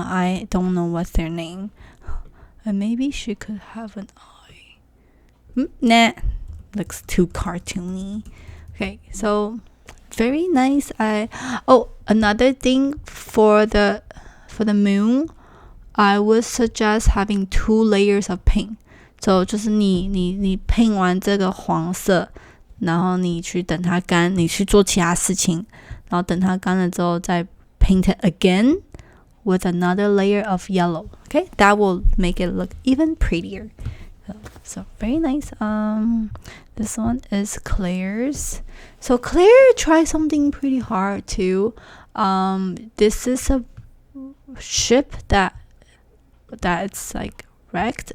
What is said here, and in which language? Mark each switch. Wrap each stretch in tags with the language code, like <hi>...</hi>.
<en>I don't know what's their name. And maybe she could have an eye. Nah, looks too cartoony. Okay, so very nice. Another thing for the moon, I would suggest having 2 layers of paint.</en> <zh>So 就是你 paint 完这个黄色，然后你去等它干，你去做其他事情，然后等它干了之后再</zh> <en>paint it again with another layer of yellow. Okay, that will make it look even prettier. So very nice. This one is Claire's. So Claire tried something pretty hard too. This is a ship that it's like wrecked.</en>